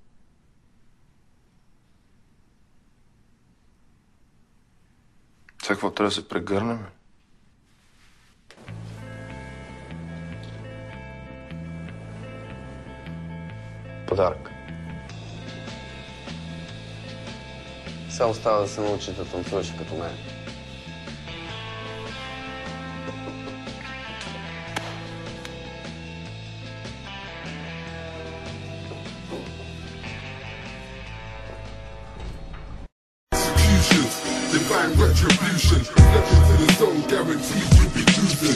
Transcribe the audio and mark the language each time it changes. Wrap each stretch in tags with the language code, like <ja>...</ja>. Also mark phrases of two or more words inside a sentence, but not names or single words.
<bg>Сега какво трябва да се прегърнем? Подарък. Сега остава да се научи да танцуваш като мен.</bg> <en>Divine retribution, step into the zone, guaranteed you'll be choosing.</en>